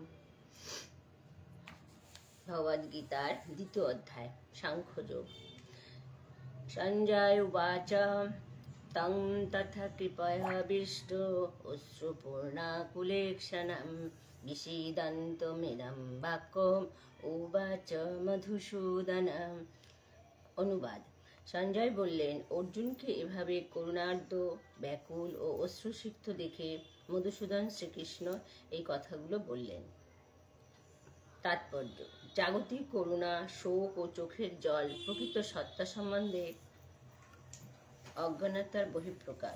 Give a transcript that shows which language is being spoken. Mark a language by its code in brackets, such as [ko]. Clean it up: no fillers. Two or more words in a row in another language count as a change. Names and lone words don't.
[bn] ভগবদ গীতার দ্বিতীয় অধ্যায় সাংখ্যযোগ। [sa] संजय उवाच तं तथा कृपयाविष्टो अश्रुपूर्णाकुलेक्षणं विषीदन्तमिदं वाक्यम् उवाच मधुसूदनम्। [bn] অনুবাদ। সঞ্জয় বললেন, অর্জুনকে এভাবে করুণার্দ্র, ব্যাকুল ও অশ্রুসিক্ত দেখে মধুসূদন শ্রীকৃষ্ণ এই কথাগুলো বললেন। তাৎপর্য: জাগতিক করুণা, শোক ও চোখের জল প্রকৃত সত্তা সম্বন্ধে অজ্ঞানতার বহিঃপ্রকাশ।